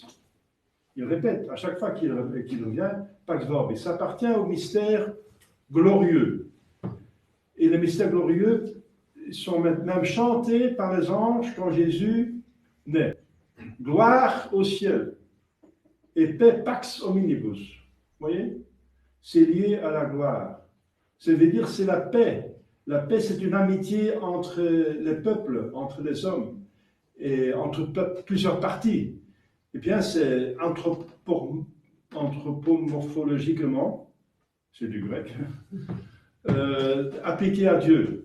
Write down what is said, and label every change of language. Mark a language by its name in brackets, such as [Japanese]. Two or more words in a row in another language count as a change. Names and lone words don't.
[French] Il répète, à chaque fois qu'il revient, [Latin] Pax Vobis. [French] Ça appartient au mystère glorieux. Et les mystères glorieux sont même chantés par les anges quand Jésus naît. Gloire au ciel. Et paix [Latin] pax hominibus. [French] Vous voyez? C'est lié à la gloire. Ça veut dire c'est la paix. La paix, c'est une amitié entre les peuples, entre les hommes. et entre plusieurs parties. Eh bien, c'est anthropomorphologiquement, c'est du grec, appliqué à Dieu.